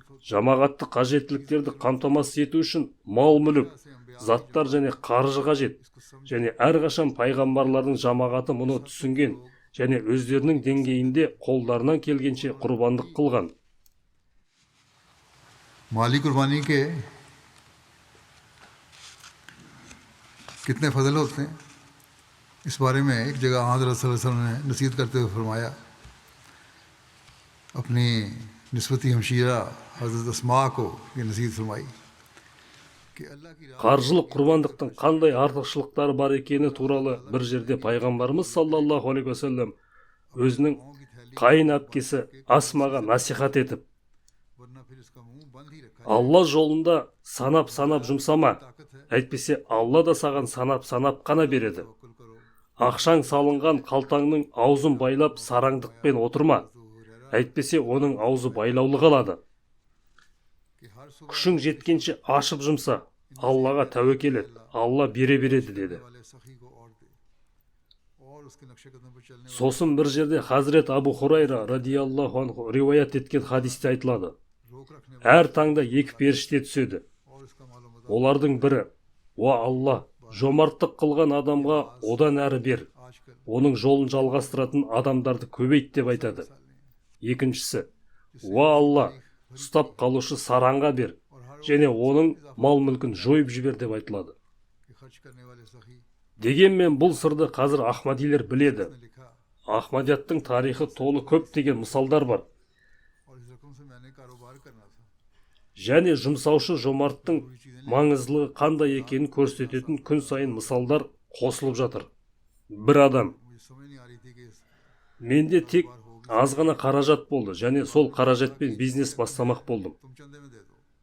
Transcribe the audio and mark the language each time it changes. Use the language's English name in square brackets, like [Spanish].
[Kazakh] Жамағатты қажеттіліктерді қамтамасыз ету үшін мал мүлік, заттар және қаржы қажет. Және әрқашан пайғамбарлардың жамағаты мұны түсінген және өздерінің деңгейінде қолдарынан келгенше құрбандық қылған. [Hindi] माली कुर्बानी के कितने फजल होते हैं, इस बारे में एक जगह हज़रत सल्लल्लाहु अलैहि वसल्लम ने नसीहत करते हुए फरमाया। अपनी निस्बती हमशीरा हज़रत अस्मा को ये नसीहत फरमाई कि अल्लाह की राह [Kazakh] Қаржылық құрбандықтың қандай артықшылықтары бар екені туралы бір жерде пайғамбарымыз саллаллаху алейхи вассалам өзінің қайын әпкесі Асмаға насихат етіп, [Hindi] वरना फिर इसका मुंह बंद ही रखा है। [Kazakh] Алла жолында санап жұмсама, әйтпесе Алла да саған санап қана береді. [Hindi] तवक्कुल करो। [Kazakh] Ақшаң салынған қалтаңның аузын байлап сараңдықпен отырма, әйтпесе оның аузы байлаулы қалады. [Hindi] कि हर सुबह [Kazakh] Күшің жеткенше ашып жұмса, Аллаға тәуекел ет, Алла бере береді деді. [Hindi] वाले सखी को और दे और उसके नक्शे कदम पर चलने [Kazakh] Сосын бір жерде Хазрет Абу Хурайра радиаллаху анху риуаят еткен хадисте айтылады. [Hindi] रोक रखने [Kazakh] Әр таңда екі періште түседі. [Hindi] और इसका मालूम होता [Kazakh] Олардың бірі, уа Алла, жомарттық қылған адамға одан әрі бер, [Hindi] आजकल [Kazakh] оның жолын жалғастыратын адамдарды көбейт деп айтады. Екіншісі, уа Алла, ұстап қалушы сараңға бер, және оның мал мүлкін жойып жібер деп айтылады. [Hindi] कि खर्च करने वाले सखी [Kazakh] Дегенмен бұл сырды қазір Ахмадилер біледі. [Hindi] ने लिखा [Kazakh] Ахмадияттың тарихы толы көптеген мысалдар бар. [Hindi] और इस रकम से मैंने कारोबार करना था। [Kazakh] Және жұмсаушы жомарттың маңыздылығы қандай екенін көрсететін күн сайын мысалдар қосылып жатыр. Бір адам, [Hindi] मुझे समझ नहीं आ रही थी कि [Kazakh] менде тек аз ғана қаражат болды және сол қаражатпен бизнес бастамақ болдым. [Hindi] तुम चंदे में दे दो।